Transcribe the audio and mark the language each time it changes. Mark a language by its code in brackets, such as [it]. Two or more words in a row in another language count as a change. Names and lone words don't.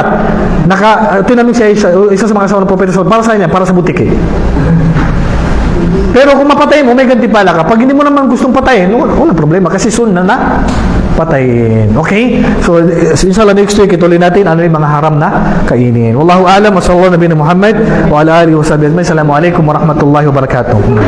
[tl] Tinanong siya isa sa mga asawa ng propeta, para sa kanya, para sa butiki. Pero kung mapatayin mo, may gantimpala ka. Pag hindi mo naman gustong patayin, wala problema. Kasi soon na patayin. Okay? So, inshallah [en] next week, [tl] ituloy natin ano yung mga haram na kainin. [ar] والله أعلم وصلى الله نبينا محمد وعلى آله وصحبه. السلام عليكم ورحمة الله وبركاته.